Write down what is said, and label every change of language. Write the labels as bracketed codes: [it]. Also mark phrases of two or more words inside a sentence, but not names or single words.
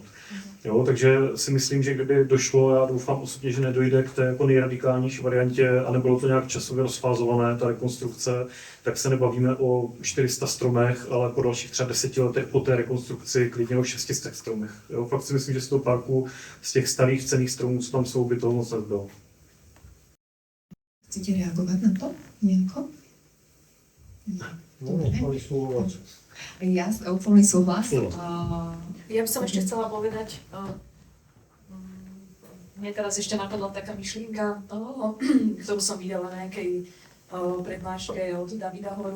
[cs] Jo, takže si myslím, že kdyby došlo, já doufám osobně, že nedojde k té jako nejradikálnější variantě a nebylo to nějak časově rozfázované, ta rekonstrukce, tak se nebavíme o 400 stromech, ale po dalších třeba 10 letech po té rekonstrukci klidně o 600 stromech. Jo, fakt si myslím, že z toho parku, z těch starých cenných stromů, co tam jsou, by toho moc nebylo. [sk] Chcete reagovať na to nejako? Ja úplný súhlas. Ja by som ešte chcela povedať, mne teraz ešte napadla taká myšlienka, ktorú som videla na nejakej prednáške od Davida Horu